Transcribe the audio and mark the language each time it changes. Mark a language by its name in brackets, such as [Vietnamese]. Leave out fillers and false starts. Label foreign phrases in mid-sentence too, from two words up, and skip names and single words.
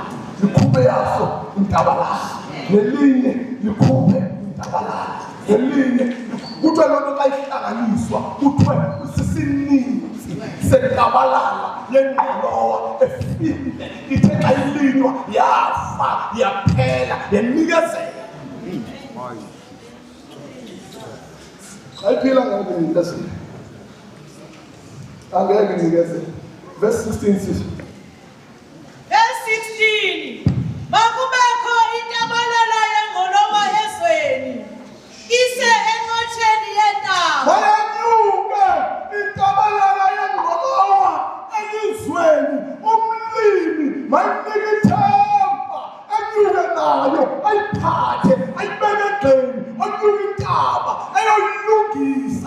[Xhosa] Likhuphe yaso intabalala nelinye likhuphe intabalala nelinye kuthiwe loo nto xa ihlanganiswa kuthiwe sisininzi sentabalala yengqolowa efile ithe xa ilinywa yafa yaphela yanikezela. [Zulu] Ayiphila ngeke ngikezele. Angeke ngikezele. [English] Verse 16 says. Verse 16. [Xhosa] Makubekho intabalala yengqolowa ezweni. Ise enqotsheni yentaba. Mayenyuke intabalala yengqolowa elizweni. Umlimi mayinike ithemba enyuke nayo ayiphathe ayibeke egxeni anyuke intaba ayoyilungisa